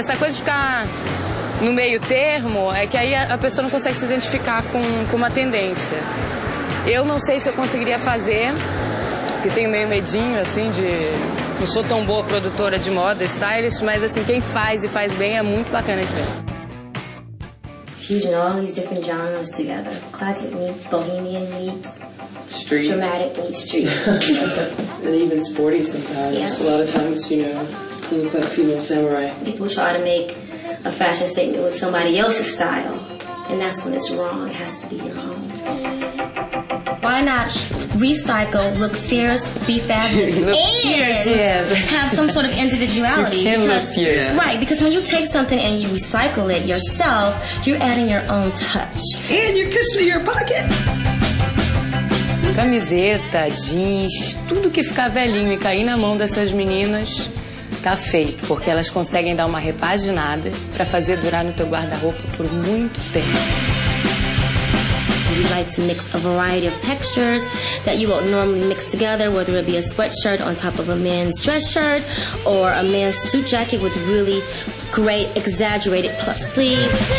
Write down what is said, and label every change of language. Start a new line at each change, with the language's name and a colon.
Portuguese: Essa coisa de ficar no meio termo é que aí a pessoa não consegue se identificar com uma tendência. Eu não sei se eu conseguiria fazer, porque tenho meio medinho, assim, de... Não sou tão boa produtora de moda, stylist, mas assim, quem faz e faz bem é muito bacana de ver.
English: Fusing all these different genres together. Classic meets bohemian meets street. Dramatic meets street. And even sporty sometimes. Yeah. A lot of times, you know, you look like female samurai. People try to make a fashion statement with somebody else's style, and that's when it's wrong. It has to be your own. Why not recycle, look fierce, be fabulous, and have some sort of individuality? Right, because when you take something and you recycle it yourself, you're adding your own touch. And you're cushioning your pocket.
Portuguese: Camiseta, jeans, tudo que ficar velhinho e cair na mão dessas meninas tá feito, porque elas conseguem dar uma repaginada pra fazer durar no teu guarda-roupa por muito tempo.
English: We like to mix a variety of textures that you won't normally mix together, whether it be a sweatshirt on top of a man's dress shirt or a man's suit jacket with really great exaggerated puff sleeve.